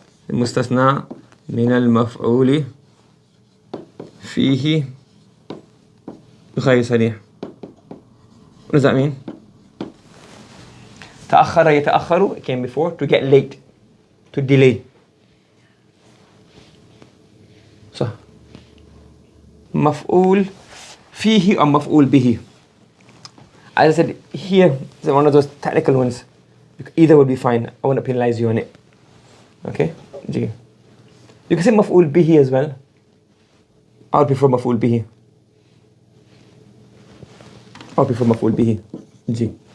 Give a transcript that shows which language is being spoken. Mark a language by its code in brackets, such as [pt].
[ar] المستثنى من المفعول فيه غير صريح. [en] What does that mean? [ar] تأخر يتأخر, [en] it came before, to get late, to delay. [ar] So مفعول فيه or مفعول به. [en] As I said, here is one of those technical ones. Either would be fine. I won't penalize you on it. Okay? G. You can say maf'ul bihi as well. I would prefer maf'ul bihi. I would prefer maf'ul bihi. G.